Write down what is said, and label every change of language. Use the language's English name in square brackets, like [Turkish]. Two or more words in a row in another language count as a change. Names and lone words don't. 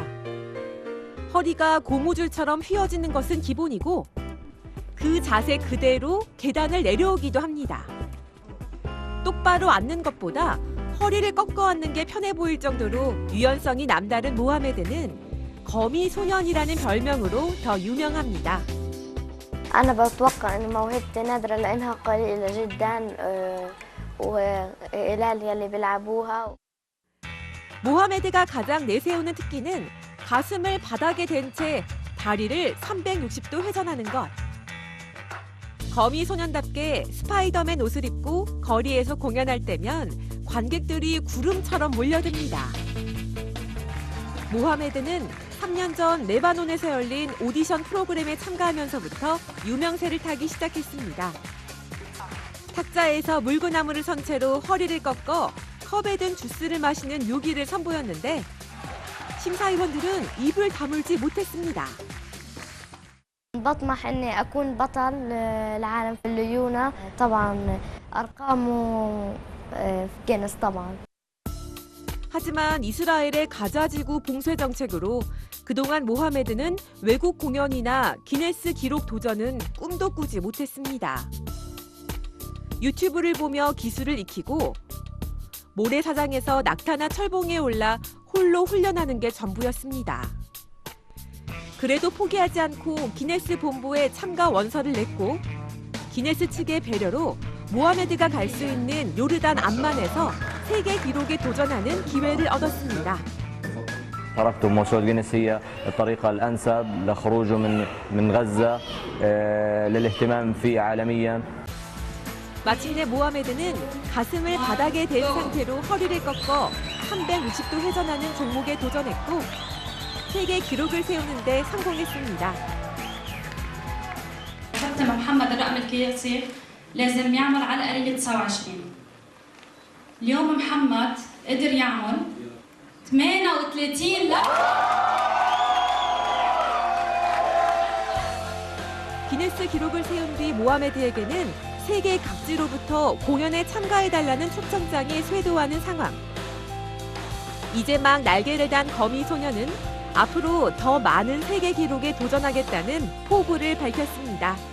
[Korean] 허리가 고무줄처럼 휘어지는 것은 기본이고 그 자세 그대로 계단을 내려오기도 합니다. 똑바로 앉는 것보다 허리를 꺾어 앉는 게 편해 보일 정도로 유연성이 남다른 모하메드는 거미 소년이라는 별명으로 더 유명합니다. [Arabic] أنا بتوقع إن موهبتي نادرة لأنها قليلة جدا وقلال يلي بيلعبوها. [Korean] 모하메드가 가장 내세우는 특기는 가슴을 바닥에 댄 채 다리를 360도 회전하는 것. 거미 소년답게 스파이더맨 옷을 입고 거리에서 공연할 때면 관객들이 구름처럼 몰려듭니다. 모하메드는 3년 전 레바논에서 열린 오디션 프로그램에 참가하면서부터 유명세를 타기 시작했습니다. 탁자에서 물구나무를 선 채로 허리를 꺾어 컵에 든 주스를 마시는 묘기를 선보였는데 심사위원들은 입을 다물지 못했습니다. [Arabic] بطمح إني أكون بطل العالم في الليونة طبعا أرقامه في جينيس طبعا. [Korean] 하지만 이스라엘의 가자지구 봉쇄 정책으로 그동안 모하메드는 외국 공연이나 기네스 기록 도전은 꿈도 꾸지 못했습니다. 유튜브를 보며 기술을 익히고 모래사장에서 낙타나 철봉에 올라 홀로 훈련하는 게 전부였습니다. 그래도 포기하지 않고 기네스 본부에 참가 원서를 냈고 기네스 측의 배려로 모하메드가 갈 수 있는 요르단 암만에서 세계 기록에 도전하는 기회를 얻었습니다. [Arabic] تركته بموسول جنس هي الطريقة الأنسب لخروجه من غزة للاهتمام فيه عالميا. [Korean] 마침내 모하메드는 가슴을 바닥에 댄 상태로 허리를 꺾어 360도 회전하는 종목에 도전했고 세계 기록을 세우는 데 성공했습니다. [Arabic] كابتن محمد الرقم القياسي لازم يعمل على الأقل 29. اليوم محمد قدر يعمل 38. [Korean] 기네스 기록을 세운 뒤 모하메드에게는 세계 각지로부터 공연에 참가해달라는 초청장이 쇄도하는 상황. 이제 막 날개를 단 거미 소녀는 앞으로 더 많은 세계 기록에 도전하겠다는 포부를 밝혔습니다.